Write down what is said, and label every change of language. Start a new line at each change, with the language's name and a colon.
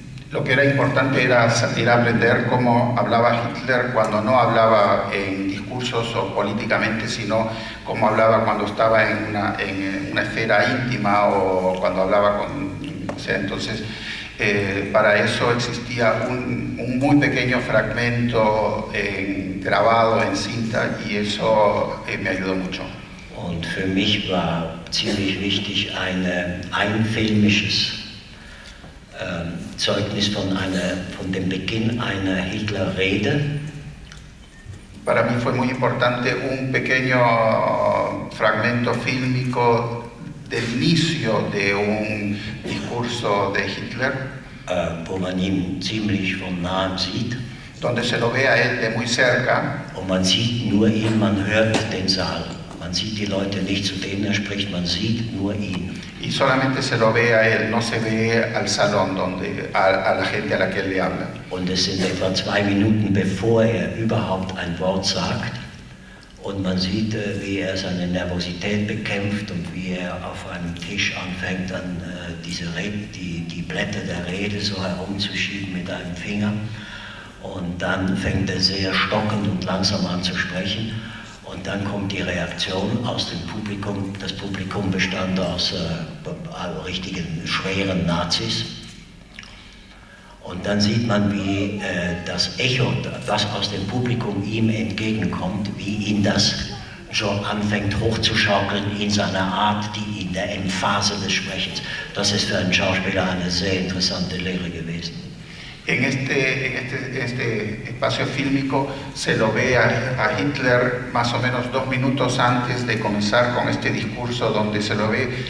Spanish: Lo que era importante era aprender cómo hablaba Hitler cuando no hablaba en discursos o políticamente, sino cómo hablaba cuando estaba en una esfera íntima o cuando hablaba con... O sea, entonces, para eso existía un muy pequeño fragmento grabado en cinta y eso me ayudó mucho.
German: Und für mich war ziemlich wichtig ein filmisches Zeugnis von dem Beginn einer Hitler-Rede.
Spanish: Para mí fue muy importante un pequeño fragmento fílmico del inicio de un discurso de Hitler,
German: wo man ihn ziemlich von nahem sieht.
Spanish: Donde se lo ve a él de muy cerca.
German: Und man sieht nur ihn, man hört den Saal. Man sieht die Leute nicht, zu denen er spricht, man sieht nur ihn.
Spanish: Y solamente se lo ve a él, no se ve al salón, a la gente a la que él le habla.
German: Und es sind etwa 2 Minuten, bevor er überhaupt ein Wort sagt. Und man sieht, wie er seine Nervosität bekämpft und wie er auf einem Tisch anfängt, dann die Blätter der Rede so herumzuschieben mit einem Finger. Und dann fängt er sehr stockend und langsam an zu sprechen. Und dann kommt die Reaktion aus dem Publikum. Das Publikum bestand aus richtigen schweren Nazis. Und dann sieht man, wie das Echo, was aus dem Publikum ihm entgegenkommt, wie ihn das schon anfängt hochzuschaukeln in seiner Art, in der Emphase des Sprechens. Das ist für einen Schauspieler eine sehr interessante Lehre gewesen.
Spanish: En este espacio fílmico se lo ve a Hitler más o menos 2 minutos antes de comenzar con este discurso, donde se lo ve